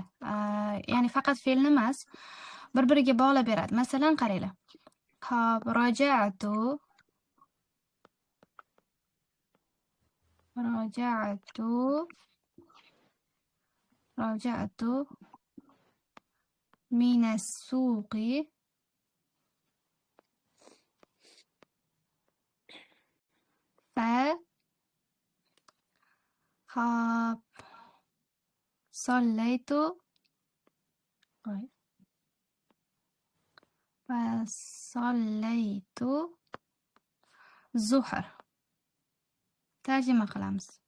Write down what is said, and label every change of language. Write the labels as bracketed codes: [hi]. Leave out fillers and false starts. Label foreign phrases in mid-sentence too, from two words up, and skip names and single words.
[uz] Ya'ni faqat fe'lni emas, bir-biriga bog'lab beradi. Masalan, qaranglar. Xo'p, [ar] رجعت من السوق fa xo'p صليت الظهر. [uz] Tarjima qilamiz.